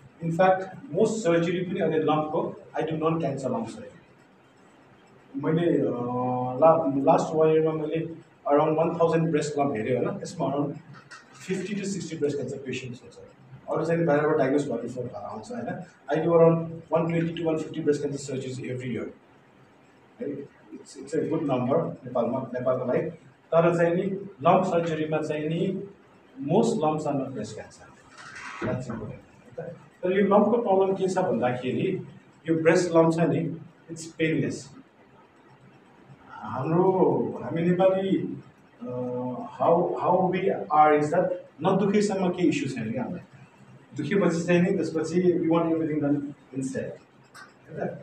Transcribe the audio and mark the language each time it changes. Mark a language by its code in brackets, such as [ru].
[en] in fact most surgery [ne] पनि अहिले लम्पको [en] I do non cancer lump surgery. [ne] मैले लास्ट 1 yearमा मैले अराउन्ड 1000 ब्रेस्ट लम्प हेरेँ होइन. त्यसमा around 50 to 60 breast cancer patients हुन्छ. अरू चाहिँ बाहिरबाट डायग्नोस भएर रिफर भएर आउँछ होइन. [en] I do around 120 to 150 breast cancer surgeries every year है. It's a good number [ne] नेपालको लागि. तर चाहिँ नि लम्प सर्जरीमा चाहिँ नि [en] Most lumps are not breast cancer. That's important. [ne] तर यो लम्पको प्रब्लम के छ भन्दाखेरि यो ब्रेस्ट लम्प छ नि [en] It's painless. [ne] हामी Nepali [en] how we are is that [ne] नदुखेसम्म केही इस्यु छैन क्या हामीलाई. दुखेपछि चाहिँ नि त्यसपछि [en] We want everything done instead. [ne] होइन।